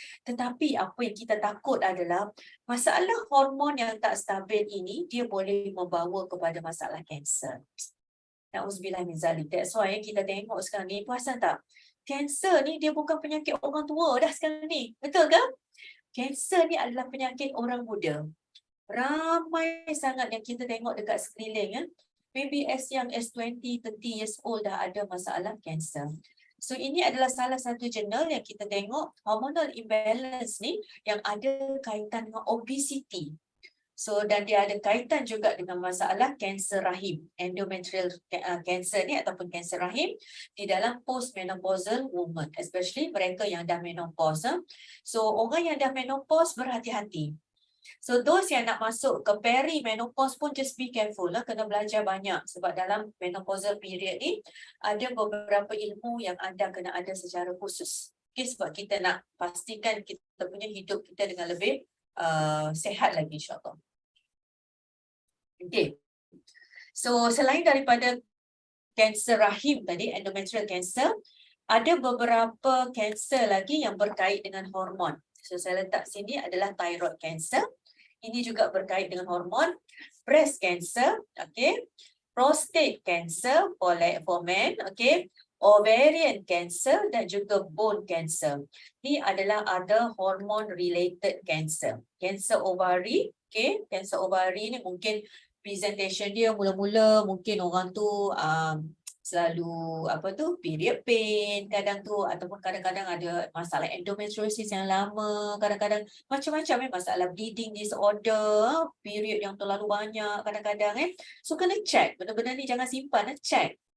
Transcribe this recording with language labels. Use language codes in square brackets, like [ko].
[ms] Tetapi apa yang kita takut adalah masalah hormon yang tak stabil ini, dia boleh membawa kepada masalah kanser. [ar] Na'udzubillah min zalik. [en] That's why [ms] kita tengok sekarang ni, perasan tak? Kanser ni dia bukan penyakit orang tua dah sekarang ni. Betul ke? Kanser ni adalah penyakit orang muda. Ramai sangat yang kita tengok dekat sekeliling. [en] Maybe as young as 20, 30 years old [ms] dah ada masalah kanser. So ini adalah salah satu jurnal yang kita tengok [en] hormonal imbalance [ms] ni yang ada kaitan dengan obesity. So dan dia ada kaitan juga dengan masalah kanser rahim, endometrial cancer ni ataupun kanser rahim di dalam postmenopausal woman, [en] especially [ms] mereka yang dah menopause. So orang yang dah menopause berhati-hati. [en] So those [ms] yang nak masuk ke perimenopause pun [en] just be careful [ms] lah, kena belajar banyak sebab dalam menopausal period ni ada beberapa ilmu yang anda kena ada secara khusus. Okay, sebab kita nak pastikan kita punya hidup kita dengan lebih sihat lagi insyaAllah. Okay. So selain daripada kanser rahim tadi, endometrial cancer, ada beberapa kanser lagi yang berkait dengan hormon. So saya letak sini adalah thyroid cancer. Ini juga berkait dengan hormon. [en] Breast cancer, okay. Prostate cancer for men, okay. Ovarian cancer [ms] dan juga [en] bone cancer. [ms] Ini adalah ada hormon related cancer. Cancer ovary, okay. Cancer ovary ni mungkin presentation dia mula-mula mungkin orang tu selalu period pain kadang tu ataupun kadang-kadang ada masalah endometriosis yang lama, kadang-kadang macam-macam masalah bleeding disorder, period yang terlalu banyak kadang-kadang so kena check benda-benda ni, jangan simpan, check.